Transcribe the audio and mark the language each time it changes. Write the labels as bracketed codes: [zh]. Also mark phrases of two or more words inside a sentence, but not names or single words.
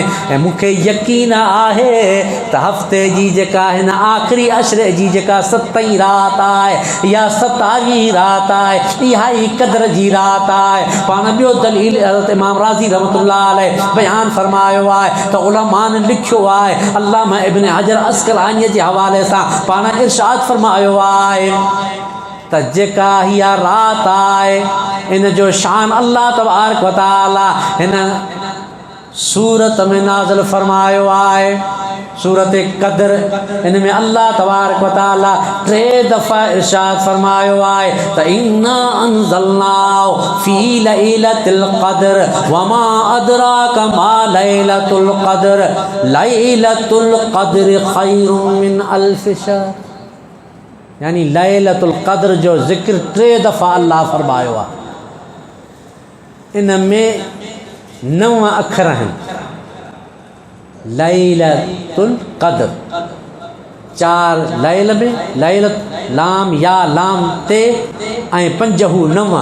[sd] ऐं मूंखे यकीन आहे त हफ़्ते जी जेका हिन आख़िरी अशरे जी जेका 7ईं राति आहे या 27वीं राति आहे, इहा ई क़दर जी राति आहे। पाण ॿियो दलील हज़रत इमाम राज़ी [ar] رحمة الله عليه [sd] बयान फरमायो आहे त उलमान लिखियो आहे, अल्लामा इब्न हजर अस्क़लानी जे हवाले सां पाण इरशाद फरमायो आहे त जेका हीअ राति आहे, इन जो शान [ar] الله تبارك و تعالى [sd] हिन सूरत में नाज़िल फरमायो आहे। सूरत क़द्र इन में [ar] الله تبارك و تعالى [sd] 3 दफ़ा इरशाद फरमायो आहे त [ar] إنا أنزلناه في ليلة القدر وما أدراك ما ليلة القدر ليلة القدر خير من ألف شهر. [sd] यानी [ar] ليلة القدر [sd] जो ज़िक्र 3 दफ़ा अल्लाह फरमायो आहे। इन में 9 अखर आहिनि। [ar] ليلة القدر [sd] 4 लैल में लैलत लाम या लाम ते ऐं 5 हू 9।